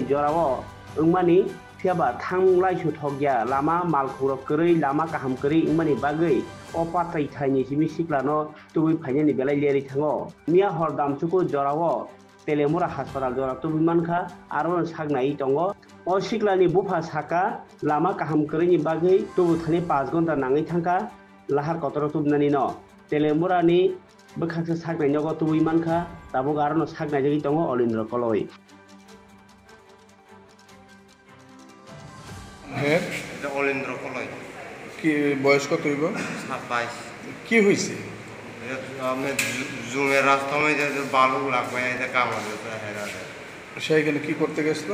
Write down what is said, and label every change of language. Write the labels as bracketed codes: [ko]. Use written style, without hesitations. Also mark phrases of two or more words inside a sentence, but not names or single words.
[trp] jorao ungmani thiaba thanglai su thogya lama malkhurok koroi lama kaham koroi ingmani bagai o patai thaini simi siklano tubui phainani belai leri thango mia hor damchuko jorao telemura hospital jora tubui mankha aro sagnai tongo o siklani bufa saka lama kaham koroi ni bagai tubu thani 5 ghonta nangai thangka lahar kotoro tubnani no telemura ni bkhaksa sagnai nogo tubui mankha tabo garono sagnai jagi tongo olindra koloi [bn] হ্যাঁ এটা অলিন্দ্র কলই কি বয়স কত হইব 27 কি হইছে আমি জুমের রাস্তা মধ্যে বালু লাগবে এটা কামড় দিতে হেরা সেইখানে কি করতে গেছিল